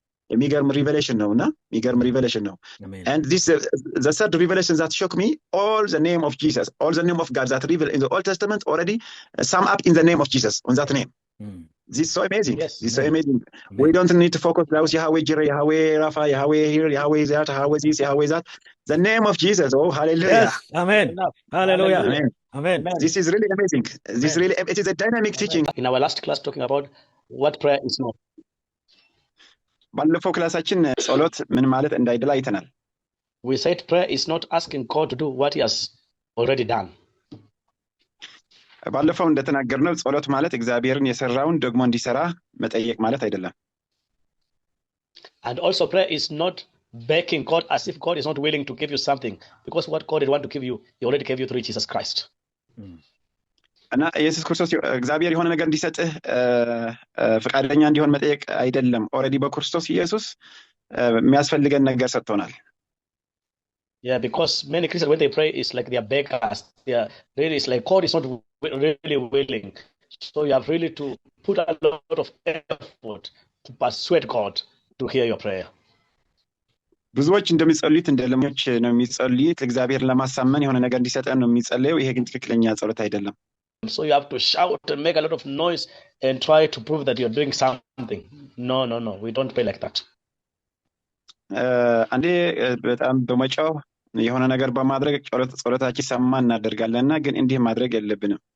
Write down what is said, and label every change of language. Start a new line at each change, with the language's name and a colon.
Amharic: የሚገርም revelation ነውና የሚገርም revelation ነው
English: and this the third revelation that shocked me all the name of Jesus all the name of God that revealed in the Old Testament already sum up in the name of Jesus on that name. This is so amazing. Yes. This is so amazing. We don't need to focus on Yahweh Jireh, Yahweh Rapha, Yahweh here, Yahweh that, Yahweh this, Yahweh that. The name of Jesus. Oh, hallelujah. Yes. Amen. Hallelujah. Amen. Amen. This is really amazing. This really, it is a dynamic teaching. In our last class talking about what prayer is not.
Amharic: ባለፈው ክላሳችን ጸሎት ምን ማለት እንዳይደለ አይተናል.
English: We said prayer is not asking God to do what he has already done.
Amharic: ባለፈው እንደተናገርነው ጸሎት ማለት እግዚአብሔርን የሰራውን ደግሞ እንዲሰራ መጠየቅ ማለት አይደለም.
English: And also prayer is not begging God as if God is not willing to give you something because what God want to give you he already gave you through Jesus Christ.
Amharic: እና ኢየሱስ ክርስቶስ እግዚአብሔር የሆነ ነገር እንዲሰጥህ ፍቃደኛ እንዲሆን መጠየቅ አይደለም. ኦሬዲ በክርስቶስ ኢየሱስ የሚያስፈልገን ነገር ሰጥቶናል.
English: Yeah, because many Christians when they pray it's like they are beggars. They are really it's like God is not really willing. So you have really to put a lot of effort to persuade God to hear your prayer.
Amharic: ብዙዎች እንደሚጸልዩት እንደለሞች ነው የሚጸልዩት እግዚአብሔር ለማሳመን የሆነ ነገር እንዲሰጠን ነው የሚጸልየው ይሄ ግን ትክክለኛ ጸሎት አይደለም.
English: So you have to shout and make a lot of noise and try to prove that you're doing something. No, we don't pray like that.
Amharic: አንዴ በጣም በመጫው የሆነ ነገር በማድረግ ጸሎታችን ሰማ እናደርጋለንና ግን እንዲህ ማድረግ የለብንም.